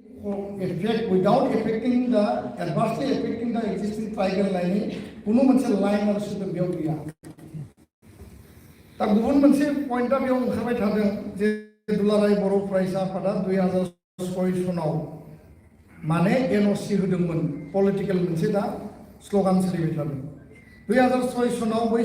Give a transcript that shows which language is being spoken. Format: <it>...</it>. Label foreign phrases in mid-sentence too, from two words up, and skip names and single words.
<en>effect without affecting the adversely affecting the existing tribal line</en> <brx>कुनु मोनसे लाइन आरो सोदोब बेयाव गैया दा गुबुन मोनसे पइन्टआ बेयाव ओंखारबाय थादों जे दुलाराय बर' फरायसा आफादा 2006 सनाव माने एनअसि होदोंमोन पलिटिकल मोनसे दा स्लोगान सोलिबाय थादों 2006 सनाव बै</brx>